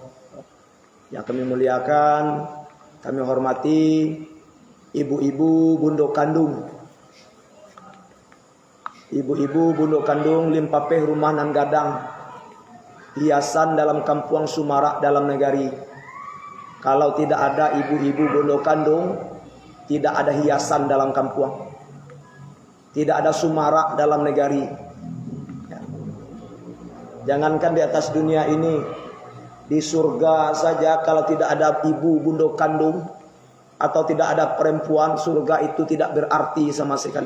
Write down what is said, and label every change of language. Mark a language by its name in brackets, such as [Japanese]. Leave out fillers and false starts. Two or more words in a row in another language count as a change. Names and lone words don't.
[Indonesian] Yang kami muliakan, kami hormati ibu-ibu [Minangkabau] bunduk kandung. [Indonesian] Ibu-ibu [Minangkabau] bunduk kandung limpapeh rumah nan gadang, [Indonesian] hiasan dalam kampung Sumarak dalam negari. Kalau tidak ada ibu-ibu [Minangkabau] bunduk kandung, [Indonesian] tidak ada hiasan dalam kampung, tidak ada Sumarak dalam negari. Jangankan di atas dunia ini, di surga saja kalau tidak ada ibu [Minangkabau] bunduk kandung [Indonesian] atau tidak ada perempuan, surga itu tidak berarti sama sekali.